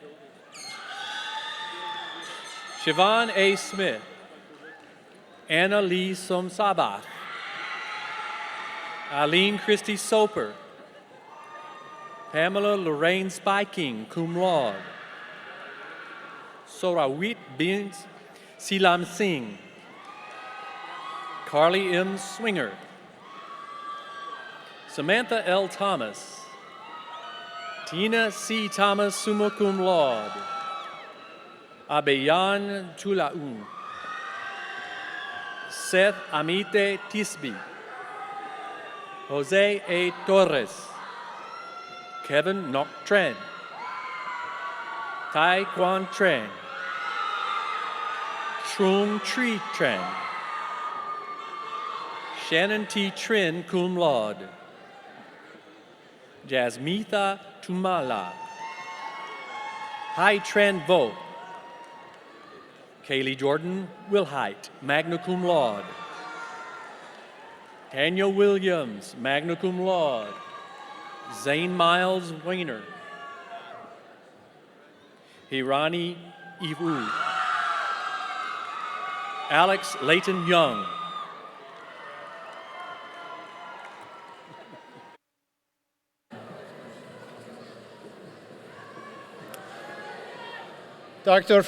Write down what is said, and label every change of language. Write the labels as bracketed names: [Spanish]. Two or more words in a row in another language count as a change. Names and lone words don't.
[English] Siobhan A. Smith. Anna Lee Somsabach. Eileen Christie Soper. Pamela Lorraine Spiking, [Latin] cum laude. [English] Sorawit bin Silam Singh. Carly M. Swinger. Samantha L. Thomas. Tina C. Thomas, [Latin] summa cum laude. [English] Abeyan Tulaun. Seth Amite Tisby. Jose A. Torres. Kevin Nok Tran. Tai Quan Tran. Trung Tri Tran. Shannon T. Trin, [Latin] cum laude. [English] Jasmitha Tumala. Hai Tran Vo. Kaylee Jordan Wilhite, [Latin] magna cum laude. [English] Tanya Williams, [Latin] magna cum laude. [English] Zane Miles Weiner. Hirani Ivu. Alex Layton Young. Dr.